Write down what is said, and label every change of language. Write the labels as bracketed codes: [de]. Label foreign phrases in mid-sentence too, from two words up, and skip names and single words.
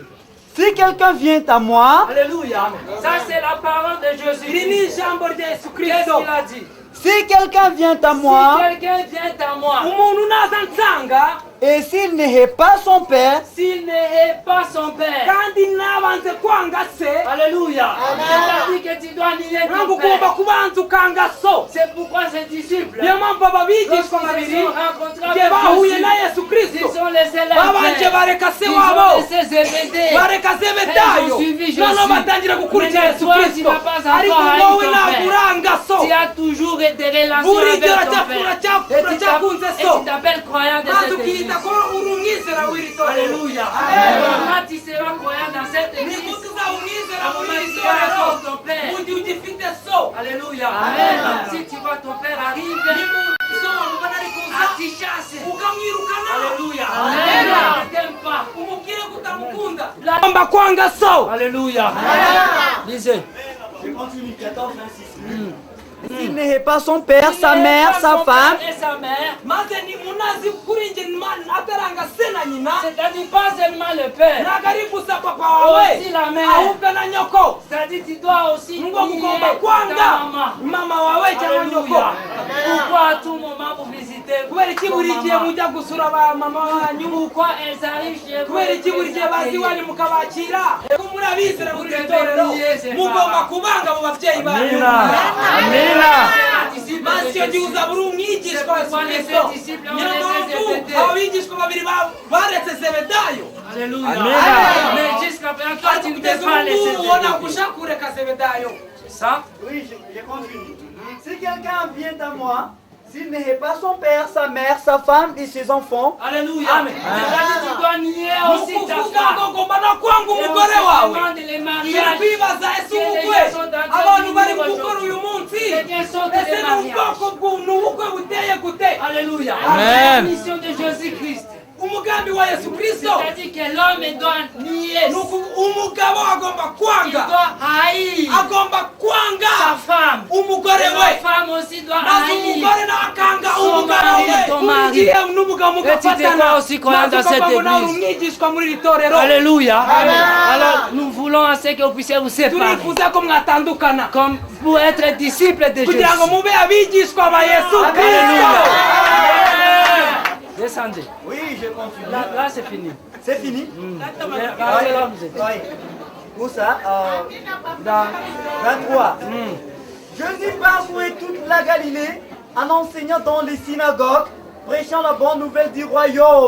[fr] Si quelqu'un vient à moi, alléluia. Ça c'est la parole de Jésus. Qu'est-ce qu'il a dit? Si quelqu'un vient à moi, Et s'il n'est pas son père, s'il n'est pas son père, [rw] kandi nabanze kwanga se [fr] alléluia, c'est-à-dire que tu dois nier ton [rw] nangu [fr] père. [rw] ugomba kubanza ukanga so. [fr] C'est pourquoi ces disciples, [rw] Niyo mpamvu aba bigishwa [fr] lorsqu'ils [rw] babiri [fr] se sont rencontrés [rw] igihe [fr] avec [rw] bahuye [fr] Jésus, [rw] na Yesu [fr] ils [rw] Kristo [fr] sont laissés là. [rw] babanje bareka se [fr] Ils [rw] wabo [fr] ont laissé Zébédée. [rw] bareka Zebedayo [fr] Ils ont suivi Jésus. [rw] noneho batangira gukurikira [fr] Mais [rw] Yesu [fr] toi, tu [rw] Kristo [fr] n'as pas encore [rw] ariko [fr] haï [rw] wowe [fr] ton [rw] ntabwo [fr] père. [rw] uranga so [fr] Tu as toujours des relations [rw] buri [fr] avec [rw] gihe [fr] ton père. [rw] uracyakunze [fr] Et [rw] so [fr] tu t'appelles croyant de [rw] maze [fr] cette église. [rw] ukiyita ko uri umwizera w'iri torero. [fr] Alléluia. Amen. Quand tu seras croyant dans cette [rw] ni [fr] église, [rw] gute uzaba umwizera [fr] au moment [rw] w'iri [fr] où tu auras [rw] torero [fr] ton père. [rw] mu gihe ugifite so. [fr] Alléluia. Amen. Si tu vois ton père arrive, [rw] so wamubona ari kuza atichasse. ukamwirukana. [fr] Alléluia. Amen. Ne t'aime pas. [rw] umubwire ko utamukunda ugomba kwanga so. [fr] Alléluia. Lisez. je continue, 14, 26. S'il n'est pas son père, sa mère, sa femme, Et sa mère. [rw] maze ni munazi kuri njye ataranga se na nyina [fr] C'est-à-dire pas seulement le père. [rw] ntabwo ari gusa papa wawe [fr] Aussi la mère. [rw] ahubwo na nyoko [fr] C'est-à-dire tu dois aussi [rw] ngo mugomba [fr] nier ta [rw] kwanga [fr] maman. [rw] mama wawe cyangwa nyoko. [fr] Alléluia. Pourquoi à tout moment vous visitez [rw] kubera iki buri gihe [fr] maman? [rw] mujya gusura ba mama wanyu [fr] Pourquoi elles arrivent chez vous? [rw] kubera iki buri gihe bazi iwanyu mukabakira ko muri abizera muri iri torero mugomba kubanga mu babyeyi banyu. maze icyo gihe uzaba uri umwigishwa wa Yesu Kristo. niyo mpamvu abo bigishwa babiri baretse Zebedayo [fr] Alléluia. Mais jusqu'à présent, toi, tu [rw] ariko [fr] ne peux [rw] kugeza [fr] pas [rw] ubu [fr] laisser [rw] ngubu ubona [fr] Zébédée. [rw] gushaka kureka Zebedayo. [fr] C'est ça? oui, je continue. Si quelqu'un vient à moi, s'il n'est pas son père, sa mère, sa femme et ses enfants, Alléluia. Amen. C'est-à-dire tu dois nier [rw] ni [fr] aussi ta [rw] ukuvuga ngo [fr] femme. [rw] ugomba no kwanga [fr] Et [rw] umugore [fr] aussi [rw] wawe. [fr] demander les [rw] turi [fr] mariages. [rw] kwibaza ese ubukwe abantu bari gukora uyu munsi ese ni ubwoko ni ubukwe buteye gute. [fr] Alléluia. Amen. La mission de Jésus-Christ. [rw] umugambi wa Yesu Kristo [fr] C'est-à-dire que l'homme doit nier. [rw] umugabo agomba [fr] Il [rw] kwanga [fr] doit haïr [rw] agomba [fr] sa [rw] kwanga [fr] femme. [rw] umugore [fr] Et [rw] we [fr] la femme aussi doit [rw] maze [fr] haïr. [rw] umugore nawe akanga [fr] Son [rw] umugabo [fr] mari, [rw] we [fr] ton [rw] buri [fr] mari. [rw] gihe n'umugabo [fr] Et tu te [rw] mugafatana [fr] crois aussi croyant dans cette [rw] ukavuga ngo nawe [fr] église. [rw] umwigishwa muri iri torero. [fr] Alléluia. Alors nous voulons à ce que vous puissiez vous séparer. [rw] turifuza ko mwatandukana [fr] Comme pour être disciple de Jésus. [rw] kugira ngo mube abigishwa ba Yesu [fr] Alléluia. [rw] Kristo. [fr] Descendez. oui, je continue. Là c'est fini. C'est fini? Regardez là où vous êtes. Oui. Où ça? Dans 23. Jésus parcourait toute la Galilée en enseignant dans les synagogues, prêchant la bonne nouvelle du royaume.